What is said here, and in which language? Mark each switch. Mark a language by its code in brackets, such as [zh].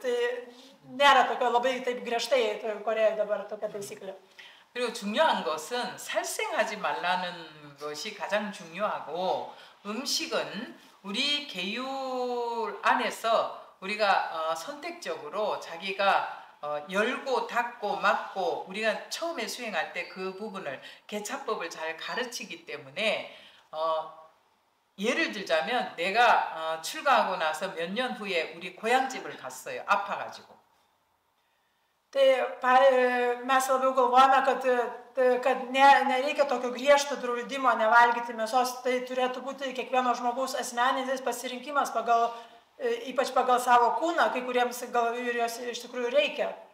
[lt] Tai nėra tokio labai taip griežtai Korėjoje dabar tokia taisyklė. [ko] 그리고 중요한 것은 살생하지 말라는 것이 가장 중요하고 음식은 우리 계율 안에서 우리가 선택적으로 자기가 열고 닫고 막고 우리가 처음에 수행할 때 그 부분을 개차법을 잘 가르치기 때문에 예를 들자면 내가 출가하고 나서 몇 년 후에 우리 고향집을 갔어요. 아파가지고. [lt] Tai mes labiau galvojame, kad nereikia tokio griežto draudimo nevalgyti mėsos, tai turėtų būti kiekvieno žmogaus asmeninis pasirinkimas, ypač pagal savo kūną, kai kuriems gal ir jos iš tikrųjų reikia.